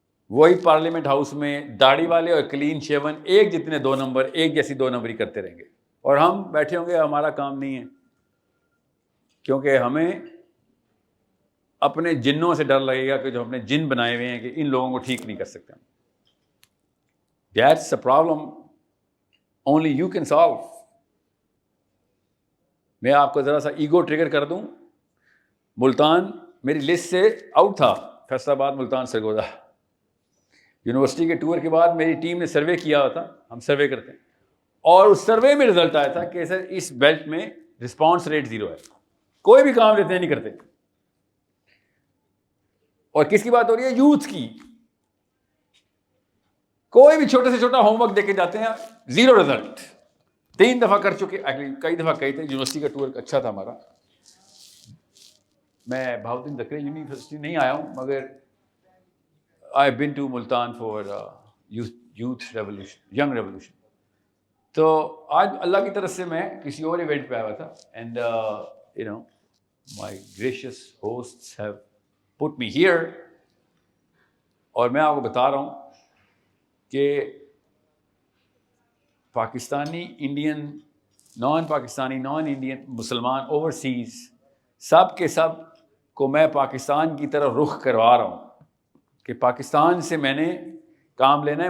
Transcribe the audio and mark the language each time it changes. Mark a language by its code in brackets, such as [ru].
[ur] وہی parliament house میں داڑھی والے اور کلین شیون ایک جتنے 2 نمبر, ایک جیسی 2 نمبری کرتے رہیں گے, اور ہم بیٹھے ہوں گے, ہمارا کام نہیں ہے, کیونکہ ہمیں اپنے جنوں سے ڈر لگے گا کہ جو ہم نے جن بنائے ہوئے ہیں کہ ان لوگوں کو ٹھیک نہیں کر سکتے. [en] That's a problem only you can solve. [ur] میں آپ کو ذرا سا ایگو ٹریگر کر دوں. ملتان میری لسٹ سے آؤٹ تھا, فیصل آباد, ملتان, سرگودا. یونیورسٹی کے ٹور کے بعد میری ٹیم نے سروے کیا تھا, ہم سروے کرتے ہیں, اور اس سروے میں رزلٹ آیا تھا کہ سر اس بیلٹ میں رسپانس ریٹ 0 ہے, کوئی بھی کام لیتے نہیں کرتے. اور کس کی بات ہو رہی ہے؟ یوتھ کی. کوئی بھی چھوٹے سے چھوٹا ہوم ورک دے کے جاتے ہیں, 0 رزلٹ. 3 دفعہ کر چکے, کئی دفعہ کہی تھے. یونیورسٹی کا ٹور اچھا تھا ہمارا. میں بہاؤدین زکریا یونیورسٹی نہیں آیا ہوں, مگر [en] I been to Multan for youth revolution, young revolution. [ur] تو آج اللہ کی طرف سے میں کسی اور ایونٹ پہ آیا تھا, and [en] my gracious hosts have put me here. [ur] اور میں آپ کو بتا رہا ہوں کہ پاکستانی انڈین نان پاکستانی نان انڈین مسلمان اوورسیز سب کے سب کو میں پاکستان کی طرف رخ کروا رہا ہوں کہ پاکستان سے میں نے کام لینا ہے.